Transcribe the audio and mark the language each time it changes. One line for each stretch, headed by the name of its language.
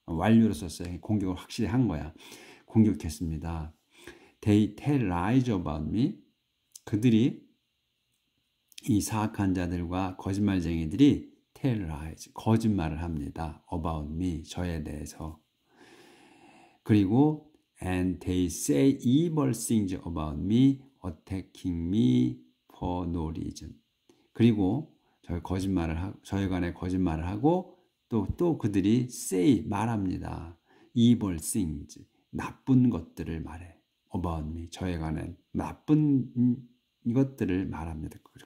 Korean: 완료로 썼어요. 공격을 확실히 한 거야. 공격했습니다.
English: They tell lies about me.
Korean: 그들이 이 사악한 자들과 거짓말쟁이들이
English: tell lies,
Korean: 거짓말을 합니다.
English: about me,
Korean: 저에 대해서. 그리고
English: and they say evil things about me, attacking me for no reason.
Korean: 그리고 저희 간에 거짓말을 하고 또 그들이 say, 말합니다.
English: evil things,
Korean: 나쁜 것들을 말해.
English: about me,
Korean: 저에 관한 나쁜 것들을 말합니다.